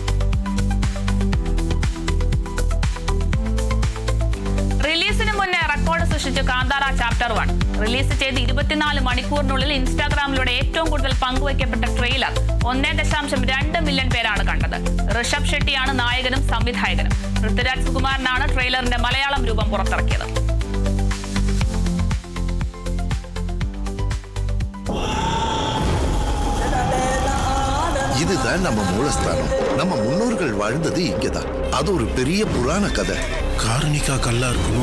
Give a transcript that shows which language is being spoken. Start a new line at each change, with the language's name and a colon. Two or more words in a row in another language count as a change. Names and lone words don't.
Malayalam: റിലീസിന് മുന്നേ റെക്കോർഡ് സൃഷ്ടിച്ചു കാന്താര ചാപ്റ്റർ 1. റിലീസ് ചെയ്ത് 24 മണിക്കൂറിനുള്ളിൽ ഇൻസ്റ്റാഗ്രാമിലൂടെ ഏറ്റവും കൂടുതൽ പങ്കുവയ്ക്കപ്പെട്ട ട്രെയിലർ 1.2 മില്യൺ പേരാണ് കണ്ടത്. ഋഷഭ് ഷെട്ടിയാണ് നായകനും സംവിധായകനും. പൃഥ്വിരാജ് സുകുമാരനാണ് ട്രെയിലറിന്റെ മലയാളം രൂപം പുറത്തിറക്കിയത്.
Tamil: இதுதான் நம்ம மூலஸ்தானம். நம்ம முன்னோர்கள் வாழ்ந்தது இங்கதான். அது ஒரு பெரிய புராண கதை. காரணிக்கா கல்லா இருக்குமோ?